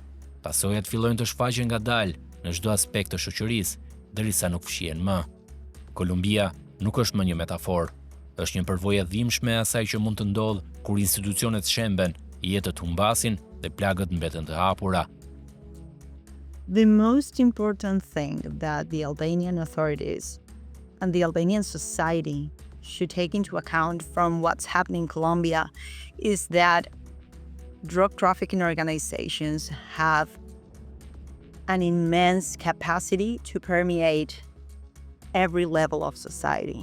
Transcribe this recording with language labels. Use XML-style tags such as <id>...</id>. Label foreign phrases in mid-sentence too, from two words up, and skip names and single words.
<sq>Pasojat fillojnë të shfaqen ngadalë në çdo aspekt të shoqërisë, derisa nuk fshihen më. Kolumbia nuk është më një metaforë, është një përvojë e dhimbshme e asaj që mund të ndodhë kur institucionet shemben, jetët humbasin dhe plagët mbeten të hapura.</sq> <en>The most important thing that the Albanian authorities and the Albanian society should take into account from what's happening in Colombia is that drug trafficking organizations have an immense capacity to permeate every level of society.</en>